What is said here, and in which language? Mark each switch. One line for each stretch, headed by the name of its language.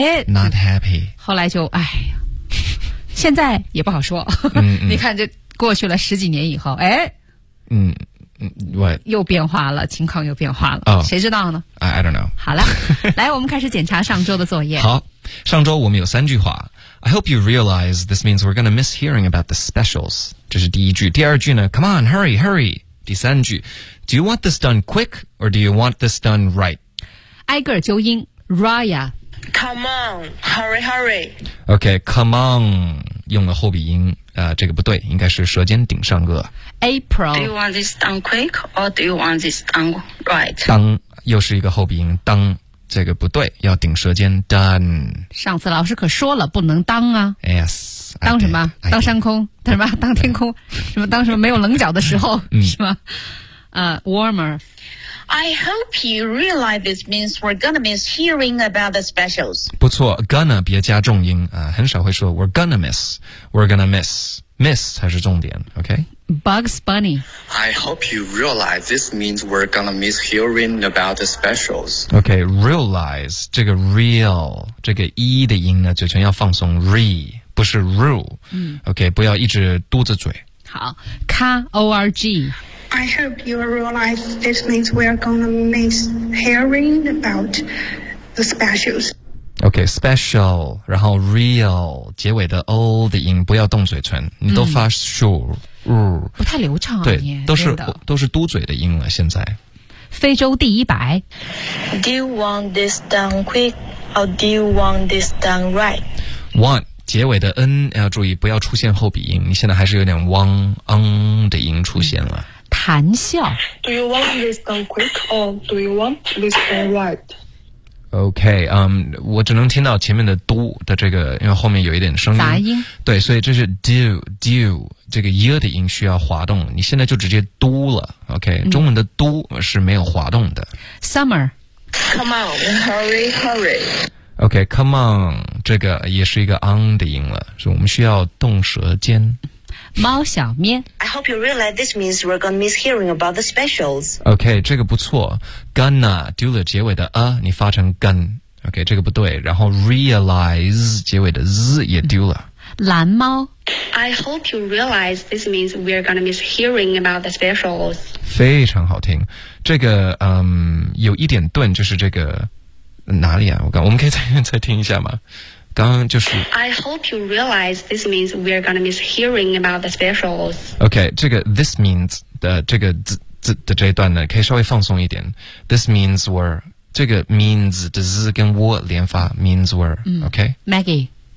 English: not happy.
Chinese: 后来就哎呀，现在也不好说。你看这过去了十几年以后，又变化了，情况又变化了。谁知道呢？
English: I don't know.
Chinese: 好了，来，我们开始检查上周的作业。好，上周我们有三句话。
English: I hope you realize this means we're going to miss hearing about the specials.
Chinese: 这是第一句。第二句呢 ,
English: come on, hurry, hurry.
Chinese: 第三句
English: ,do you want this done quick or do you want this done right?
Chinese: 挨个纠音 ,Raya.
English: Come on, hurry, hurry.
Chinese: Okay, come on, 用了后鼻音。这个不对，应该是舌尖顶上颚。
English: April. Do you want this done quick or do you want this done right?
Chinese: 当又是一个后鼻音，当。这个不对，要顶舌尖 done。上次老师可说了，不能当啊。
English: Yes。
Chinese: 当什么？当山空？当什么？当天空？什么？当什么？没有棱角的时候，是吗？warmer。
English: I hope you realize this means we're gonna miss hearing about the specials。
Chinese: 不错 ，gonna 别加重音啊，很少会说
English: we're gonna miss，
Chinese: we're gonna miss， miss 才是重点 ，OK。
English: Bugs Bunny. I hope you realize this means we're gonna miss hearing about the specials.
Chinese: Okay, realize, 这个 real, 这个 e 的音呢，嘴唇要放松 re, 不是 rule. Okay, 不要一直嘟着嘴。好 ,K-O-R-G.
English: I hope you realize this means we're gonna miss hearing about the specials.
Chinese: Okay, special, 然后 real, 结尾的 o 的音不要动嘴唇你都发 sure, 不太流畅啊对都是嘟嘴的音了现在。非洲第一白
English: Do you want this done quick or do you want this done right?
Chinese: Want, 结尾的 n 要注意不要出现后鼻音你现在还是有点汪嗯的音出现了。谈笑
English: Do you want this done quick or do you want this done right?
Chinese: OK, 我只能听到前面的 do 的这个因为后面有一点声音。杂音。对所以这是 do, 这个 year 的音需要滑动你现在就直接 do 了 ,OK,、中文的 do 是没有滑动的。
English: Summer. Come on, hurry, hurry.
Chinese: OK, come on, 这个也是一个 on 的音了所以我们需要动舌尖。猫小咩
English: I hope you realize this means we're gonna miss hearing about the specials.
Chinese: OK, 这个不错。Gonna, do the 结尾的 a, 你发成 gun. OK, 这个不对。然后 realize, 结尾的 z 也丢了。蓝猫
English: I hope you realize this means we're gonna miss hearing about the specials.
Chinese: 非常好听。这个有一点顿就是这个哪里啊我们可以再听一下吗刚就是
English: I hope you realize this means we're gonna miss hearing about the specials.
Chinese: OK, 这个 this means 的这个 z 的这一段呢可以稍微放松一点。 This means we're, 这个 means 的 z 跟 w 连发 means we're, OK?
English: Maggie.